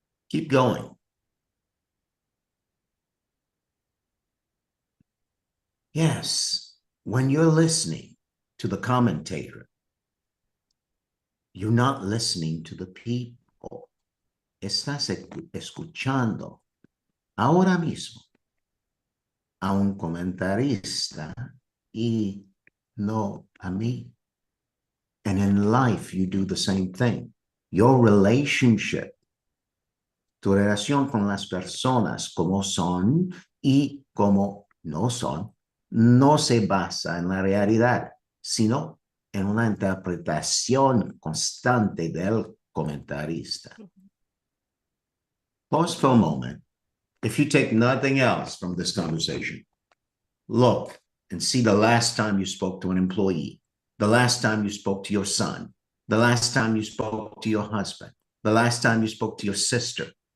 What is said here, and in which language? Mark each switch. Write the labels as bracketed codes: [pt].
[en] Keep going. Yes, when you're listening to the commentator, you're not listening to the people. [es] Estás escuchando ahora mismo a un comentarista y no a mí. [en] And in life, you do the same thing. Your relationship, [es] tu relación con las personas como son y como no son, no se basa en la realidad, sino en una interpretación constante del comentarista. [en] Pause for a moment. If you take nothing else from this conversation, look and see the last time you spoke to an employee, the last time you spoke to your son, the last time you spoke to your husband, the last time you spoke to your sister.